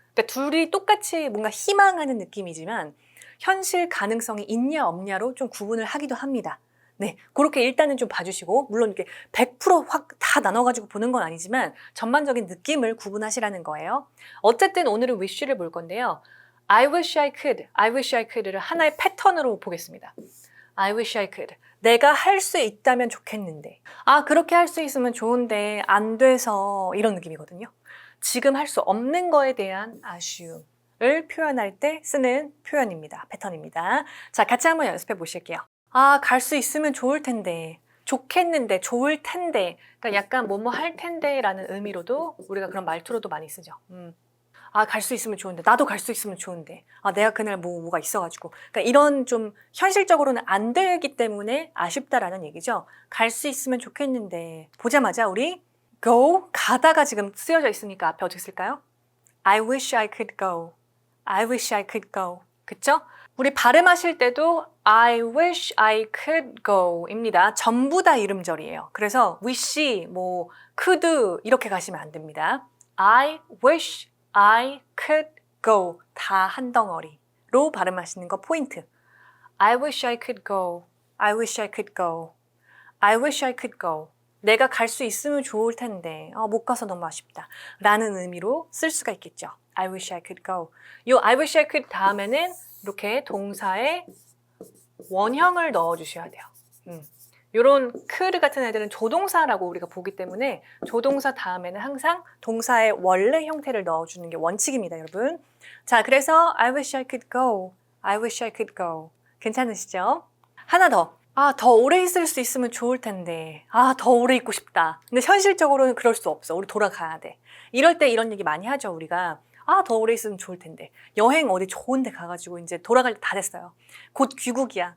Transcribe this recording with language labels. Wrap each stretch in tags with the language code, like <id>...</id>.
<ko>그러니까 둘이 똑같이 뭔가 희망하는 느낌이지만 현실 가능성이 있냐 없냐로 좀 구분을 하기도 합니다. 네, 그렇게 일단은 좀 봐주시고 물론 이렇게 100% 확 다 나눠가지고 보는 건 아니지만 전반적인 느낌을 구분하시라는 거예요. 어쨌든 오늘은 wish를 볼 건데요.</ko> <en>I wish I could, I wish I could를</en> <ko>하나의 패턴으로 보겠습니다.</ko> <en>I wish I could.</en> <ko>내가 할 수 있다면 좋겠는데. 그렇게 할 수 있으면 좋은데 안 돼서 이런 느낌이거든요. 지금 할 수 없는 거에 대한 아쉬움을 표현할 때 쓰는 표현입니다. 패턴입니다. 자, 같이 한번 연습해 보실게요. 갈 수 있으면 좋을 텐데. 좋겠는데, 좋을 텐데. 그러니까 약간 뭐뭐 할 텐데 라는 의미로도 우리가 그런 말투로도 많이 쓰죠. 갈 수 있으면 좋은데, 나도 갈 수 있으면 좋은데, 내가 그날 뭐가 있어가지고. 그러니까 이런 좀 현실적으로는 안 되기 때문에 아쉽다라는 얘기죠. 갈 수 있으면 좋겠는데, 보자마자 우리 go, 가다가 지금 쓰여져 있으니까 앞에 어떻게 쓸까요?</ko> <en>I wish I could go. I wish I could go. 그쵸?</en> <ko>우리 발음하실 때도</ko> <en>I wish I could go</en> <ko>입니다. 전부 다 이름절이에요. 그래서 wish, could 이렇게 가시면 안 됩니다.</ko> <en>I wish I could go</en> <ko>다 한 덩어리로 발음하시는 거 포인트.</ko> <en>I wish I could go. I wish I could go. I wish I could go.</en> <ko>내가 갈 수 있으면 좋을 텐데 못 가서 너무 아쉽다 라는 의미로 쓸 수가 있겠죠.</ko> <en>I wish I could go.</en> <ko>요</ko> <en>I wish I could</en> <ko>다음에는 이렇게 동사에 원형을 넣어주셔야 돼요. 이런 could 같은 애들은 조동사라고 우리가 보기 때문에 조동사 다음에는 항상 동사의 원래 형태를 넣어주는 게 원칙입니다, 여러분.</ko> <en>자, 그래서 I wish I could go. I wish I could go.</en> <ko>괜찮으시죠? 하나 더. 더 오래 있을 수 있으면 좋을 텐데. 더 오래 있고 싶다. 근데 현실적으로는 그럴 수 없어. 우리 돌아가야 돼. 이럴 때 이런 얘기 많이 하죠, 우리가. 더 오래 있으면 좋을 텐데. 여행 어디 좋은 데 가가지고 이제 돌아갈 때 다 됐어요. 곧 귀국이야.</ko>